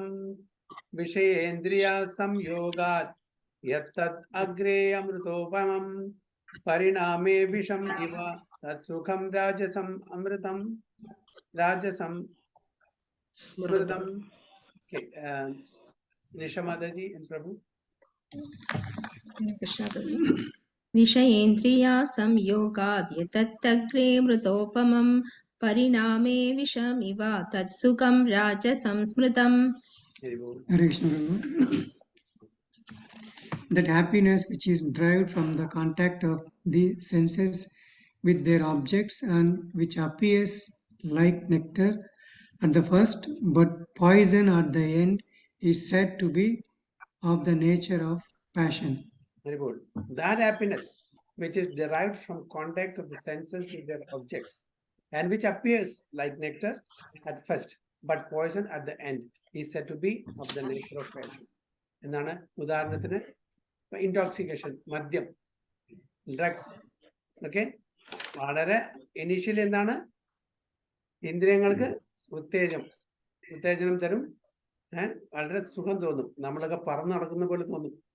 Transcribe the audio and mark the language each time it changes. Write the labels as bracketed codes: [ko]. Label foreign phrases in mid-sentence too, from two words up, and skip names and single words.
[sa] विषयेन्द्रिय संयोगात् यत्तद् अग्रे अमृतोपमं परिणामे विषं इव तत्सुखं राजसं अमृतं राजसं स्मृतं. [ml] നിഷ മാതാജി and Prabhu. [sa] विषयेन्द्रिया संयोगाद् यतत्तग्रे मृतोपमं परिणामे विषमिव तत्सुखं राजसंस्मृतम्. [en] That happiness which is derived from the contact of the senses with their objects and which appears like nectar at the first but poison at the end is said to be of the nature of passion. Very good. That happiness which is derived from contact of the senses with their objects and which appears like nectar at first but poison at the end is said to be of the nature of passion. [ml] എന്നാണ് ഉദാഹരണത്തിന് ഇൻടോക്സിക്കേഷൻ, മദ്യം, ഡ്രഗ്സ് ഒക്കെ വളരെ ഇനീഷ്യലി എന്താണ് ഇന്ദ്രിയങ്ങൾക്ക് ഉത്തേജനം തരും. വളരെ സുഖം തോന്നും, നമ്മളൊക്കെ പറന്ന് നടക്കുന്ന പോലെ തോന്നും.